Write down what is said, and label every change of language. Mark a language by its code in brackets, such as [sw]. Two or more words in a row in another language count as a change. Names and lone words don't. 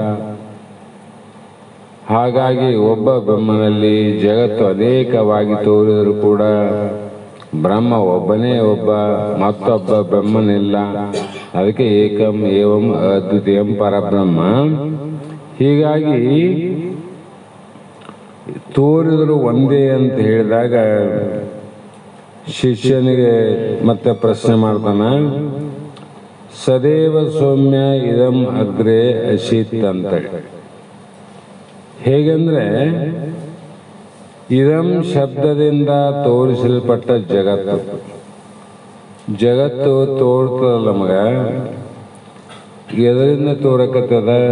[kn] ಹಾಗಾಗಿ ಒಬ್ಬ ಬ್ರಹ್ಮನಲ್ಲಿ ಜಗತ್ತು ಅನೇಕವಾಗಿ ತೋರಿದರೂ ಕೂಡ ಬ್ರಹ್ಮ ಒಬ್ಬನೇ ಒಬ್ಬ, ಮತ್ತೊಬ್ಬ ಬ್ರಹ್ಮನಿಲ್ಲ. [sa] ಅದಕ್ಕೆ ಏಕಂ ಏವಂ ಅದ್ವಿತೀಯಂ ಪರಬ್ರಹ್ಮ. [kn] ಹೀಗಾಗಿ ತೋರಿದರು ಒಂದೇ ಅಂತ ಹೇಳಿದಾಗ ಶಿಷ್ಯನಿಗೆ ಮತ್ತೆ ಪ್ರಶ್ನೆ ಮಾಡ್ತಾನ, [sa] ಸದೇವ ಸೌಮ್ಯ ಇದಂ ಅಗ್ರೆ ಅಶೀತ್ ಅಂತ. [kn] ಹೇಗೆಂದ್ರೆ ಇದಂ ಶಬ್ದದಿಂದ ತೋರಿಸಲ್ಪಟ್ಟ ಜಗತ್ತು. ಜಗತ್ತು ತೋರ್ತದಲ್ಲ ನಮಗ, ಎದರಿಂದ ತೋರಕತ್ತದ?